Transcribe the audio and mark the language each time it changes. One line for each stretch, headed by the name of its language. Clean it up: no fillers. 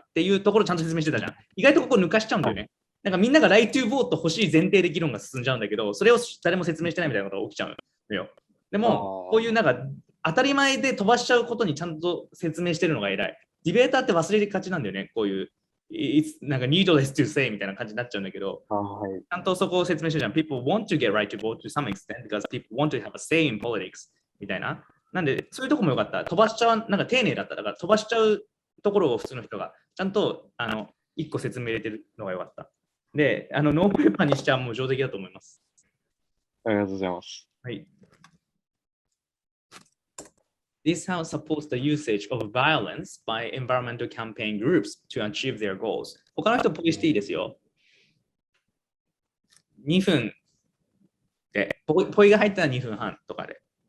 Japanese: っていうところちゃんと説明してたじゃん。意外とここ抜かしちゃうんだよね。なんかみんながライトボート欲しい前提で議論が進んじゃうんだけど、それを誰も説明してないみたいなことが起きちゃうのよ。でも、こういうなんか当たり前で飛ばしちゃうことにちゃんと説明してるのが偉い。ディベーターって忘れがちなんだよね。こういう、なんか
English: needless to say
Japanese: みたいな感じになっちゃうんだけど、ちゃんとそこを説明してるじゃん。
English: People want to get right to vote to some extent because people want to have a say in politics
Japanese: みたいな。なんで、そういうとこもよかった。飛ばしちゃう、なんか丁寧だった。だから飛ばしちゃうところを普通の人がちゃんと一個説明入れてるのがよかった。で、ノープレパーにしてはもう上出来だと思います。ありがとうございます。はい。
English: This house supports the usage of violence by environmental campaign groups to achieve their goals.
Japanese: 他の人ポイしていいですよ。 2分で、ポイが入ったら2分半とかで。